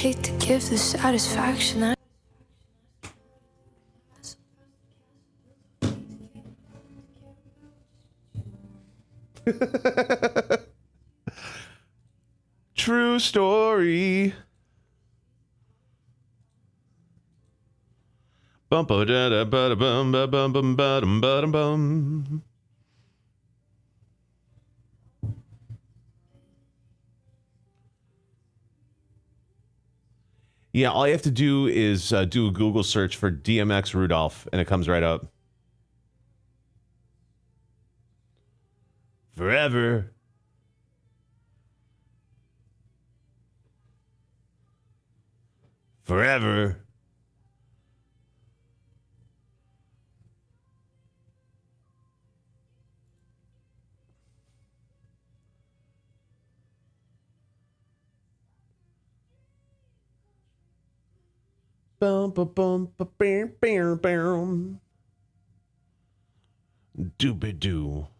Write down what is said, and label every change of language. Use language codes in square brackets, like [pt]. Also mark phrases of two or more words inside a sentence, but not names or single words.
[en] Hate to give the satisfaction. True story. Bum ba da da ba da bum ba bum bum ba dum ba dum bum. Yeah, all you have to do is do a Google search for DMX Rudolph, and it comes right up. Forever. Forever. Bum ba bum ba bam bam bam. Doobie doo.